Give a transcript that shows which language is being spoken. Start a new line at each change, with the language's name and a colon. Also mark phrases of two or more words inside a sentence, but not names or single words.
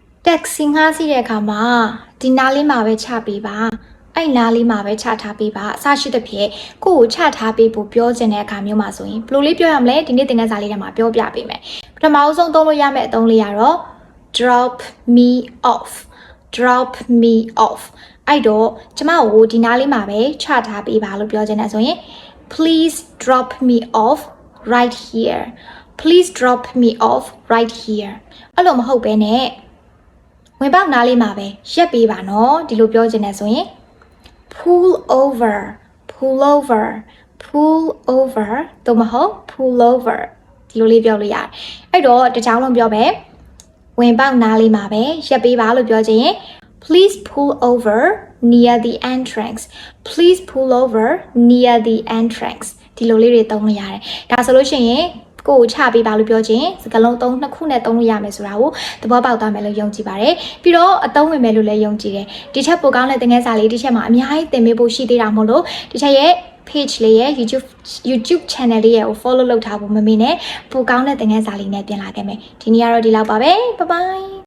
Burmese: taxi ငှားစီးတဲ့အခါမှာဒီနားလေးမှာပဲချပေးပါအဲ့နားလေးမှာပဲချထားပေးပါအစရှိတဲ့ဖြစ်ကိုချထားပေးဖို့ပြောချင်တဲ့အခါမျိုးမှာဆိုရင်ဘယ်လိုလေးပြောရမလဲဒီနေ့သင်ခန်းစာလေးထဲမှာပြောပြပေးမယ်ပထမအဆုံးသုံးလို့ရမယ့်အသုံးလေးကတော့ drop
English: me off drop me off
Burmese: အဲ့တော့ကျမကိုဒီနားလေးမှာပဲချထားပေးပါလို့ပြောချင်တယ်ဆိုရင်
English: please drop me off right here please drop me off right here
Burmese: အဲ့လိုမဟုတ်ဘဲနဲ့ဝင်ပေါက်နား လေးမှာပဲရက်ပေးပါနော်ဒီလိုပြောချင်တယ်ဆိုရင်
English: pull over pull over pull over
Burmese: တော့မဟုတ်
English: pull over
Burmese: ဒီလိုလေးပြောလို့ရတယ်အဲ့တော့တစ်ချောင်း လုံးပြောပဲဝင်ပေါက်နားလေးမှာပဲရက်ပေးပါလို့ပြောချင်ရင်
English: please pull over near the entrance please pull over near the entrance
Burmese: ဒီလိုလေးတွေသုံးလို့ရတယ်ဒါဆိုလို့ရှိရင်ကိုချပေးပါလို့ပြောခြင်းစကားလုံး2ခုနဲ့သုံးလို့ရမယ်ဆိုတာကိုသဘောပေါက်သွားမယ်လို့ယုံကြည်ပါတယ်ပြီးတော့အသုံးဝင်မယ်လို့လည်းယုံကြည်တယ်ဒီချက်ပိုကောင်းတဲ့သင်ခန်းစာလေးဒီချက်မှာအများကြီးသင်ပေးဖို့ရှိသေးတာမို့လို့ဒီချက်ရဲ့ page လေးရဲ့ YouTube channel လေးရဲ့ကို follow လုပ်ထားဖို့မမေ့နဲ့ပိုကောင်းတဲ့သင်ခန်းစာလေးနဲ့ပြန်လာခဲ့မယ်ဒီနေ့ကတော့ဒီလောက်ပါပဲ
English: bye bye